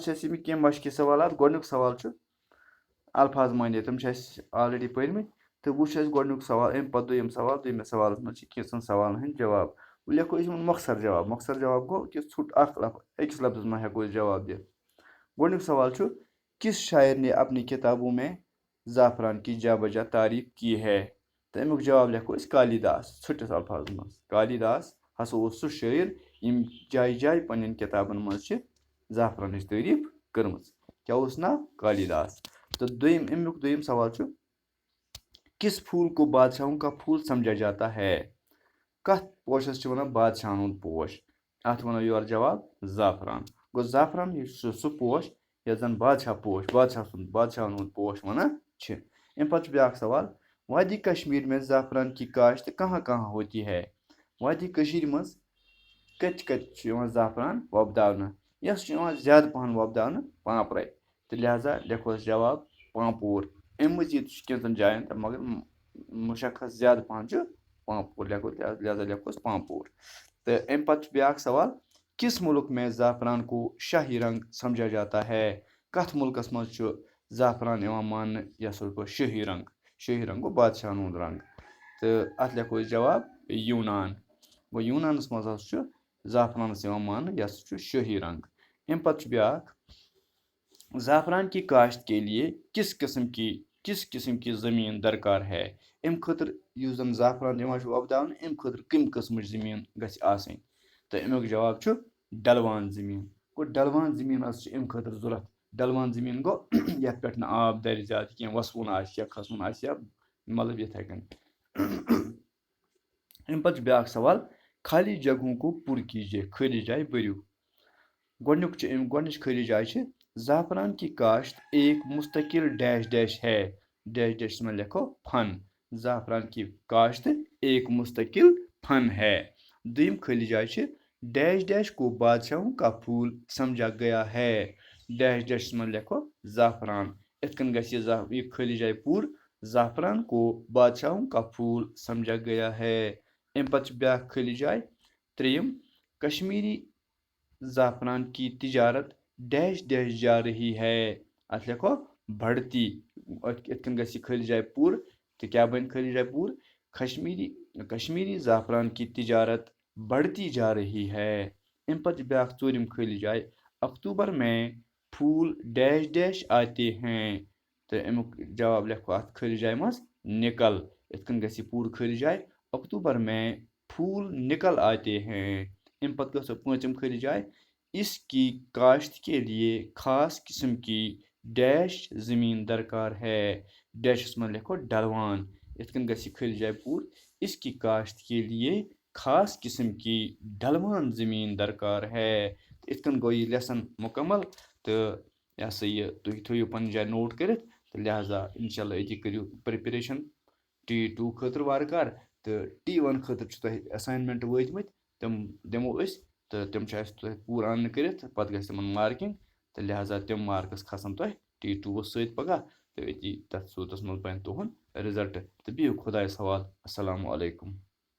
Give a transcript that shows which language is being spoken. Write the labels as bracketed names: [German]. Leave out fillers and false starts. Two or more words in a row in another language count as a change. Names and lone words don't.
[Kashmiri] چھِ اَسہِ یِم کینٛہہ مشقی سوالات گۄڈٕنیُک سوال چھُ الفاظ مانے تِم چھِ اَسہِ آلریڈی پٔرمٕتۍ تہٕ وٕچھ اَسہِ گۄڈٕنیُک سوال اَمہِ پَتہٕ دوٚیِم سوال دوٚیمِس سوالَس منٛز چھِ کینٛژھن سوالن ہٕنٛدۍ جواب وۄنۍ لیکھو أسۍ یِمن مۄخصر جواب گوٚو کہِ ژھوٚٹ اکھ أکِس لفظس منٛز ہٮ۪کو أسۍ جواب دِتھ گۄڈٕنیُک سوال چھُ [Urdu] کس شاعر نے اپنی کتابوں میں زعفران کی جا بجا تعریف کی ہے [Kashmiri] تہٕ امیُک جواب لیکھو أسۍ کالی داس ژھٔٹِس الفاظس منٛز کالی داس ہسا اوس سُہ شٲعر یِم جایہِ جایہِ پنٕنٮ۪ن کِتابن منٛز چھِ زعفرانٕچ تعریٖف کٔرمٕژ کیٛاہ اوس ناو کالی داس تہٕ امیُک دوٚیِم سوال چھُ [Urdu] کس پھول کو بادشاہوں کا پھول سمجھا جاتا ہے [Kashmiri] کتھ پوشس چھِ وَنان بادشاہن ہُنٛد پوش اتھ وَنو یورٕ جواب زعفران گوٚو زعفران یُس چھُ سُہ پوش یَتھ زن بادشاہن ہُنٛد پوش وَنان چھِ اَمہِ پتہٕ چھُ بیٛاکھ سوال [Urdu] وادی کشمیٖر میں زعفران کی کاشت کہاں کہاں ہوتی ہے [Kashmiri] وادی کٔشیٖرِ منٛز کَتہِ کَتہِ چھُ یِوان زعفران وۄپداونہٕ یۄس چھُ یِوان زیادٕ پہن وۄپداونہٕ پانٛپرے تہٕ لہذا لیکھو أسۍ جواب پانٛپور اَمہِ مٔزیٖد چھُ کینٛژن جاین تہٕ مگر مُشخص زیادٕ پہن چھُ پانٛپور لہذا لیکھو أسۍ پانٛپور تہٕ اَمہِ پتہٕ چھُ بیٛاکھ سوال [Urdu] کس مُلک میں زعفران کو شاہی رنگ سمجھا جاتا ہے [Kashmiri] کتھ مُلکس منٛز چھُ زعفران یِوان ماننہٕ یہِ ہسا گوٚو شٲہی رنگ گوٚو بادشاہن ہُنٛد رنگ تہٕ اتھ لیکھو أسۍ جواب یوٗنان گوٚو یوٗنانس منٛز ہسا چھُ زعفرانس یِوان ماننہٕ یہِ ہسا چھُ شٲہی رنگ اَمہِ پتہٕ چھُ بیٛاکھ [Urdu] زعفران کی کاشت کے لیے کس قسم کی زٔمیٖن درکار ہے [Kashmiri] اَمہِ خٲطرٕ یُس زن زعفران یِوان چھُ وۄپداونہٕ اَمہِ خٲطرٕ کَمہِ قٕسمٕچ زٔمیٖن گژھِ آسٕنۍ تہٕ امیُک جواب چھُ ڈلوان زٔمیٖن گوٚو ڈلوان زٔمیٖن حظ چھِ اَمہِ خٲطرٕ ضوٚرتھ ڈلوان زٔمیٖن گوٚو یَتھ پٮ۪ٹھ نہٕ آب دَرِ زیادٕ کینٛہہ وَسوُن آسہِ یا کھسوُن آسہِ یا مطلب یِتھَے کٔنۍ اَمہِ پتہٕ چھُ بیٛاکھ سوال [Urdu] خالی جگہوں کو پُر کیجیے [Kashmiri] خٲلی جاے بٔرِو گۄڈنِچ خٲلی جاے چھِ [Urdu] زعفران کی کاشت ایک مستقل ڈیش ڈیش ہے ڈیش میں لکھو فن زعفران کی کاشت ایک مستقل فن ہے [Kashmiri] دوٚیِم خٲلی جاے چھِ [Urdu] ڈیش ڈیش کو بادشاہوں کا پھول سمجھا گیا ہے [Kashmiri] ڈیشَس منٛز لیکھو زعفران یِتھ کٔنۍ گژھِ یہِ خٲلی جاے پوٗرٕ [Urdu] زعفران کو بادشاہوں کا پھول سمجھا گیا ہے [Kashmiri] اَمہِ پتہٕ چھِ بیٛاکھ خٲلی جاے ترٛیٚیِم [Urdu] کشمیٖری زعفران کی تجارت ڈیش ڈیش جا رہی ہے [Kashmiri] اتھ لیکھو بڑھتی یِتھ کٔنۍ گژھِ یہِ خٲلی جاے پوٗرٕ تہٕ کیٛاہ بنہِ خٲلی جاے پوٗرٕ [Urdu] کشمیٖری زعفران کی تجارت بڑھتی جا رہی ہے [Kashmiri] اَمہِ پتہٕ چھِ بیٛاکھ ژوٗرِم خٲلی جاے [Urdu] اکتوبر میں پھول ڈیش ڈیش آتے ہیں [Kashmiri] تہٕ امیُک جواب لیکھو اتھ خٲلی جایہِ منٛز نِکل یِتھ کٔنۍ گژھِ یہِ پوٗرٕ خٲلی جاے [Urdu] اکتوبر میں پھول نکل آتے ہیں [Kashmiri] اَمہِ پتہٕ گژھو پوٗنٛژِم خٲلی جاے [Urdu] اس کی کاشت کے لیے خاص قسم کی ڈیش زمین درکار ہے [Kashmiri] ڈیشس منٛز لیکھو ڈلوان یِتھ کٔنۍ گژھِ یہِ خٲلی جاے پوٗرٕ [Urdu] اس کی کاشت کے لیے خاص قسم کی [Kashmiri] ڈلوان زٔمیٖن [Urdu] درکار ہے [Kashmiri] یِتھ کٔنۍ گوٚو یہِ لیسن مُکمل تہٕ یہِ ہسا یہِ تُہۍ تھٲیِو پنٕنہِ جایہِ نوٹ کٔرِتھ تہٕ لہذا [Arabic] انشاء اللہ [Kashmiri] أتی کٔرِو پریپریشن T2 خٲطرٕ وارٕ کارٕ تہٕ T1 خٲطرٕ چھُ تۄہہِ ایساینمنٹ وٲتمٕتۍ تِم دِمو أسۍ تہٕ تِم چھِ اَسہِ تۄہہِ پوٗرٕ اَننہٕ کٔرِتھ پَتہٕ گژھِ تِمن مارکِنگ تہٕ لہذا تِم مارکٕس کھسن تۄہہِ T2 سۭتۍ پگاہ تہٕ أتی تَتھ صوٗرتس منٛز بَنہِ تُہُنٛد رِزلٹ تہٕ بِہِو خۄدایَس حوالہٕ [Arabic] السلامُ علیکُم